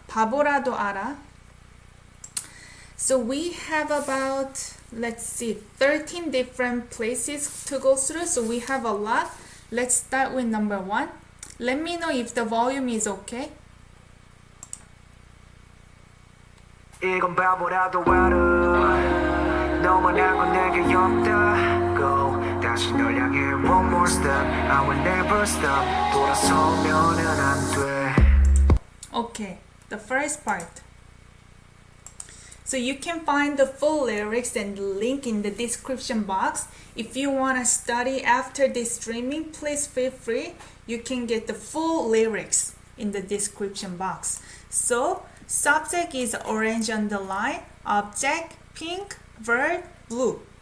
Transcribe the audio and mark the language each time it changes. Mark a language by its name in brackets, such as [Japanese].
[Korean] 바보라도 알아. [English] So we have about, let's see, 13 different places to go through. So we have a lot. Let's start with number 1. Let me know if the volume is okay. [Korean] 이건 바보라도 알아 너만 알고 내게 없다고 다시 널 향해 [English] one more step I will never stop [Korean] 돌아서면은 안돼 [English] Okay, the first part. So you can find the full lyrics and the link in the description box. If you want to study after this streaming, please feel free. You can get the full lyrics in the description box. So, subject is orange underline, object pink, verb blue.